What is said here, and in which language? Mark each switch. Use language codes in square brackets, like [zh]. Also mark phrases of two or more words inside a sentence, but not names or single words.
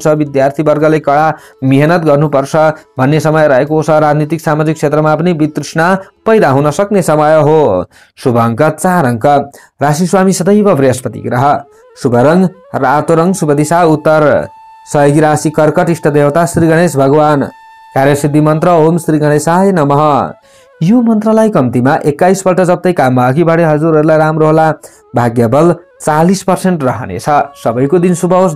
[ne] विद्यार्थी वर्गले कडा मेहनत गर्नुपर्छ भन्ने समय रहेको छ। राजनीतिक सामाजिक क्षेत्रमा पनि वितृष्णा पैदा हुन सक्ने समय हो। शुभ अङ्क 4 अङ्क, राशि स्वामी सदैव बृहस्पति ग्रह। शुभ रङ रातो रङ, शुभ दिशा उत्तर, सहयोगी राशि कर्कट, इष्ट देवता श्री गणेश भगवान। कार्यसिद्धि मन्त्र [sa] ओम श्री गणेशाय नमः। [ne] यो मन्त्रलाई कम्तीमा 21 पल्ट जप्दै काममा अघि बढे हजुरहरूलाई राम्रो होला। भाग्य बल 40% रहनेछ। सबैको दिन शुभ होस्।